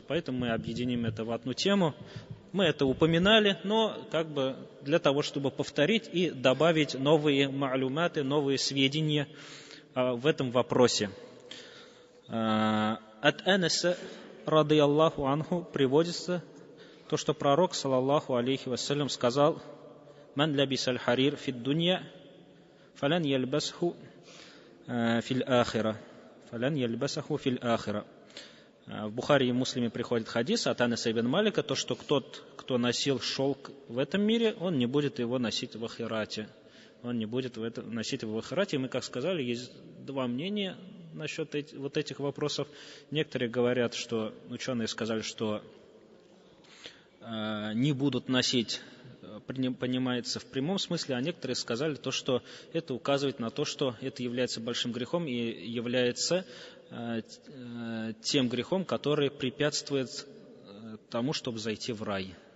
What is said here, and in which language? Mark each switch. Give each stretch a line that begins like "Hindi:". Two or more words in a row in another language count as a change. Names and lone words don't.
Russian: Поэтому мы объединим это в одну тему. Мы это упоминали, но для того, чтобы повторить и добавить новые ма'люматы, новые сведения в этом вопросе. От Анаса,
Arabic: رضي الله عنه,
Russian: приводится то, что пророк,
Arabic: صلى الله عليه وسلم, сказал: «من لبس الحرير في الدنيا فلن يلبسه في الآخرة». فلن يلبسه في الآخرة.
Russian: В Бухари и Муслиме приходит хадис от Анаса ибн Малика, то, что кто носил шелк в этом мире, он не будет его носить в ахирате. Он не будет носить его в ахирате. И мы, как сказали, есть два мнения насчет этих вопросов. Некоторые говорят, что ученые сказали, что не будут носить, понимается в прямом смысле, а некоторые сказали то, что это указывает на то, что это является большим грехом и является тем грехом, который препятствует тому, чтобы зайти в рай.